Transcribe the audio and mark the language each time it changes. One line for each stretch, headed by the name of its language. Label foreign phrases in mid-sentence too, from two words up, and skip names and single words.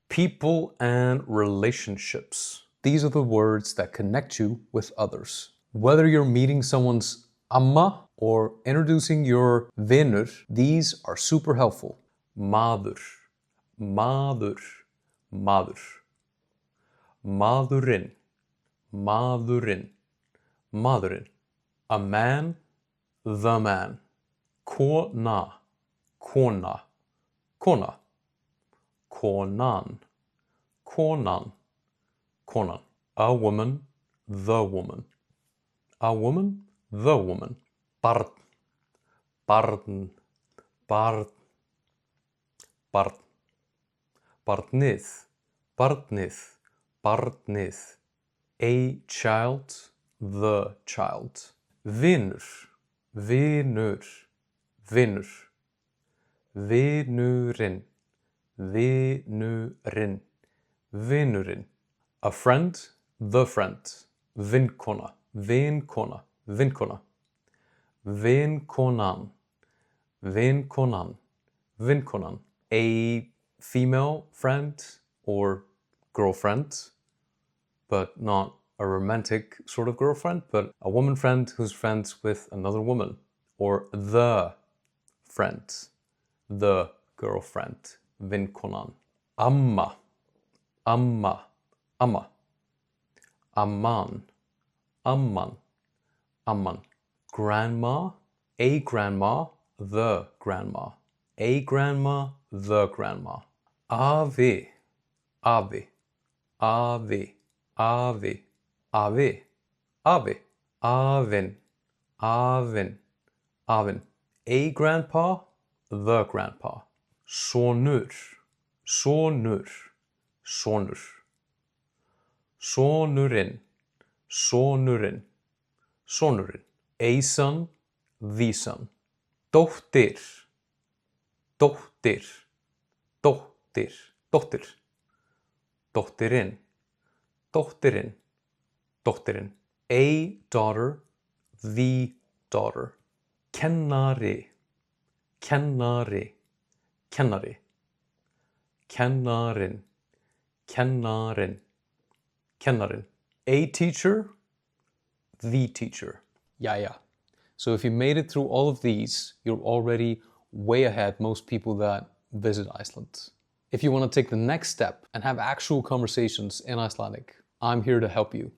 English: People and relationships. These are the words that connect you with others. Whether you're meeting someone's amma or introducing your vinur, these are super helpful.
Icelandic: Maður, maður, maður. Maðurinn, maðurinn, maðurinn.
English: A man, the man.
Icelandic: Kona, kona, kona. Konan, konan, konan.
English: A woman, the woman. A woman, the woman.
Icelandic: Barn, barn, barn, barn. Barnið, barnið, barnið.
English: A child, the child.
Icelandic: Vinur, vinur, vinur. Vinurinn, vinurinn, vinurinn.
English: A friend, the friend.
Icelandic: Vinkona, vinkona, vinkona. Vinkonan, vinkonan, vinkonan.
English: A female friend or girlfriend, but not a romantic sort of girlfriend, but a woman friend who's friends with another woman. Or the friend, the girlfriend,
Icelandic: vinkonan. Amma, amma, amma. Amman, amman, amman.
English: Grandma, a grandma, the grandma. A grandma, the grandma.
Icelandic: Afi, afi, afi, afi, afi, afi. Afinn, afinn, afinn.
English: A grandpa, the grandpa.
Icelandic: Sonur, sonur, sonur. Sonurinn, sonurinn, sonurinn.
English: A son, the son.
Icelandic: Dóttir, dóttir, dóttir, dóttir. Dóttirinn, dóttirinn, dóttirinn.
English: A daughter, the daughter.
Icelandic: Kennari, kennari, kennari. Kennarinn, kennarinn, kennarinn.
English: A teacher, the teacher. Yeah. So if you made it through all of these, you're already way ahead most people that visit Iceland. If you want to take the next step and have actual conversations in Icelandic, I'm here to help you.